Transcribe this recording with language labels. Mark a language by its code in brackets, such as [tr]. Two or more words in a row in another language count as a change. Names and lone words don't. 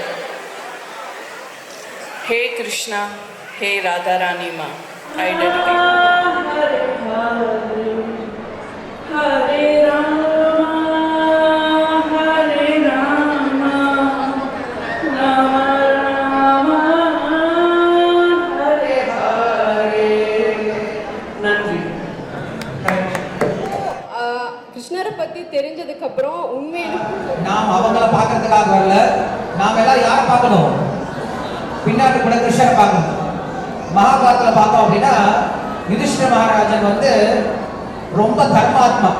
[hi] हे कृष्णा, हे राधा रानी माँ, [en] I dedicate. [sa] हरे राम हरे राम राम राम हरे हरे. [ta] நன்றி. கிருஷ்ணரை பற்றி தெரிஞ்சதுக்கப்புறம் உண்மையிலும் நாம் அவங்கள பார்க்கறதுக்காக வரல, நாம் எல்லாம் யாரை பார்க்கணும்? பின்னாடி கூட கிருஷ்ணரை பார்க்கணும். மகாபாரதத்தில் பார்த்தோம் அப்படின்னா யுதிஷ்டிர மகாராஜன் ரொம்ப தர்மாத்மா.